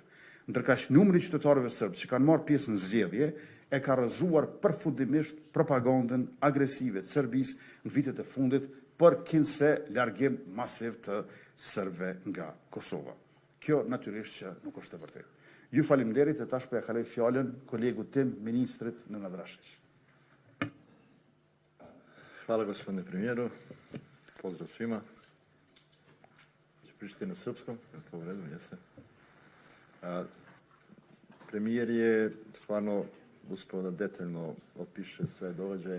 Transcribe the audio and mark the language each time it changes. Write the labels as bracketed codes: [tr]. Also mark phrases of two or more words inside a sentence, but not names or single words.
[sq] Ndërkaq numri i qytetarëve serb që kanë marrë pjesë në zgjedhje e ka rrëzuar përfundimisht propagandën agresive të Serbisë në vitet e fundit për kinse largim masiv të serbëve nga Kosova. Kjo natyrisht që nuk është e vërtetë. Ju faleminderit e tash po ja kaloj fjalën kolegut tim, ministrit Nenad Rashić. [sr] Hvala gospodine premijeru, pozdrav svima. Ću pričati na srpskom, je to u redu, jeste. Premijer je stvarno uspeo da detaljno opiše sve događaje.